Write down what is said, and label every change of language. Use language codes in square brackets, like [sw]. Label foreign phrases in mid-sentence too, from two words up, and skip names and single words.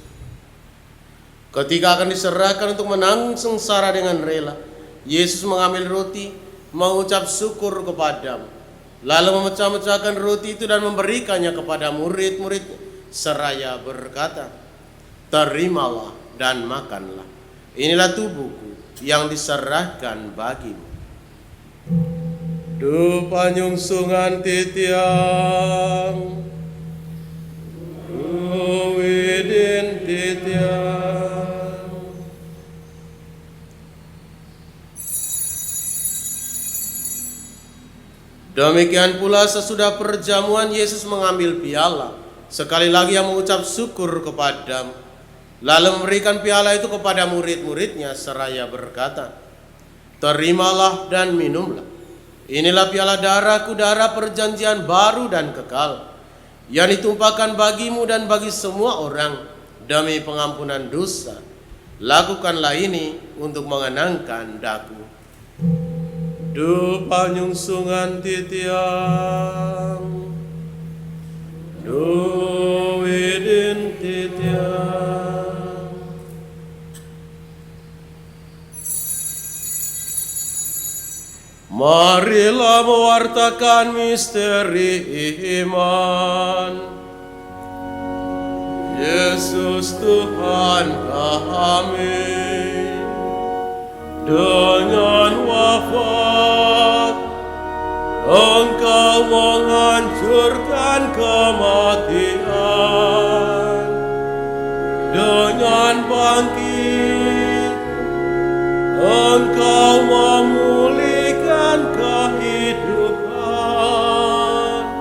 [id] Ketika akan diserahkan untuk menanggung sengsara dengan rela, Yesus mengambil roti, mengucap syukur kepadamu, lalu memecah-mecahkan roti itu dan memberikannya kepada murid-muridnya, seraya berkata, "Terimalah dan makanlah. Inilah tubuhku yang diserahkan bagimu." [ban] Du panyungsungan titiang, du widin titiang. [id] Demikian pula sesudah perjamuan Yesus mengambil piala, sekali lagi yang mengucap syukur kepadamu, lalu memberikan piala itu kepada murid-muridnya seraya berkata, "Terimalah dan minumlah. Inilah piala darahku, darah perjanjian baru dan kekal, yang ditumpahkan bagimu dan bagi semua orang demi pengampunan dosa. Lakukanlah ini untuk mengenangkan daku." [ban] Du panyungsungan titiang, du widin titiang. [id] Marilah mewartakan misteri iman. Yesus Tuhan kami, dengan wafat Engkau menghancurkan kematian, dengan bangkit Engkau memulihkan kehidupan.